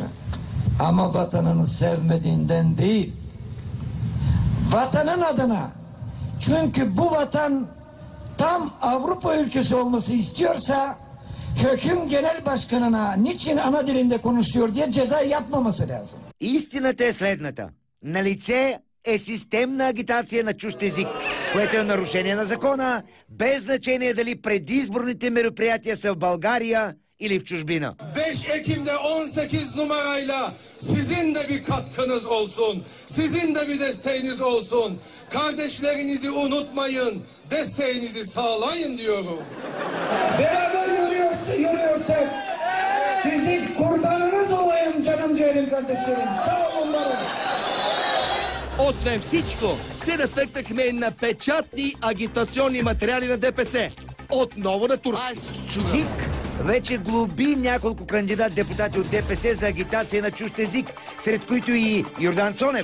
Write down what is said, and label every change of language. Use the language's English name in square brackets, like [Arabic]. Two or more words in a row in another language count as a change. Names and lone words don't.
[Turkish] Ama vatanını sevmediğinden değil. Vatanın adına. Çünkü bu vatan tam Avrupa ülkesi olması istiyorsa hüküm genel başkanına niçin ana dilinde konuşuyor diye ceza yapmaması lazım. [Bulgarian] Истината е следната. На лице е системна агитация на чужд език, което е нарушение на закона, без значение дали предизборните мероприятия са в България или в чужбина. [Turkish] 5 Ekim'de 18 numarayla sizin de bir katkınız olsun. Sizin de bir desteğiniz olsun. Kardeşlerinizi unutmayın. Desteğinizi sağlayın diyorum. Beraber yürüyorsak sizin kurbanınız olayım canım ciğerim kardeşlerim. Sağ olun bana. [Bulgarian] Освен всичко, се натъкнахме на печатни агитационни материали на ДПС. Отново на турски. ЦИК вече глоби няколко кандидат-депутати от ДПС за агитация на чужд език, сред които и Йордан Цонев.